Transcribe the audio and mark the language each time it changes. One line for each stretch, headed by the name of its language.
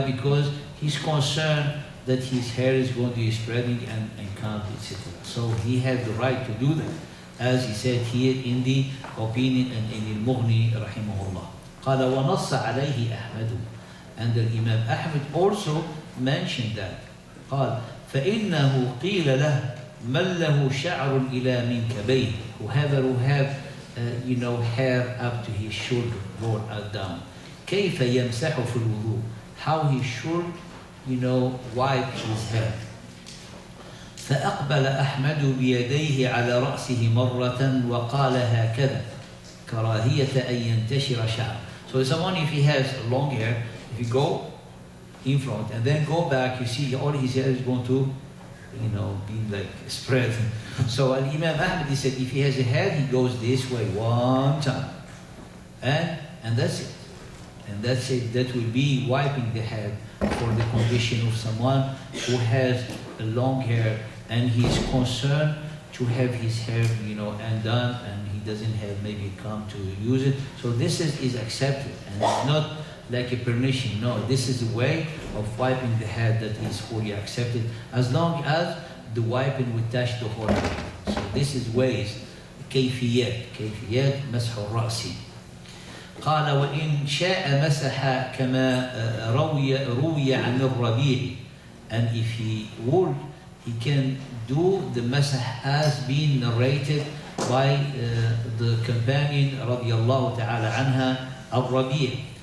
English: Because he's concerned that his hair is going to be spreading and can't, etc. So he had the right to do that, as he said here in the opinion and in Al-Mughni rahimahullah.
Arabic: قال ونص عليه أحمد.
English: And the Imam Ahmed also mentioned that.
Arabic: قال فإنه قيل له من له شعر إلى منكبيه.
English: Whoever who have hair up to his shoulder, brought down.
Arabic: كيف يمسح في الوضوء.
English: How he should wipe his hair.
Arabic: فأقبل أحمد بيديه على رأسه مرة وقال هكذا كراهية أن ينتشر شعر.
English: So someone, if he has long hair, if you go in front and then go back, you see all his hair is going to be like spread. So Imam Ahmed, he said, if he has a head, he goes this way one time, and that's it. And that's it. That will be wiping the head for the condition of someone who has a long hair and he's concerned to have his hair, undone, and he doesn't have maybe come to use it. So this is accepted, and it's not like a permission. No, this is a way of wiping the head that is fully accepted, as long as the wiping will touch the whole head. So this is ways,
Arabic: كيفيات مسح الرأس. قال وإن شاء مسح كما روي عن الربيع.
English: And if he would, he can do the masah as being narrated by the companion radiallahu ta'ala anha al-Rabi'.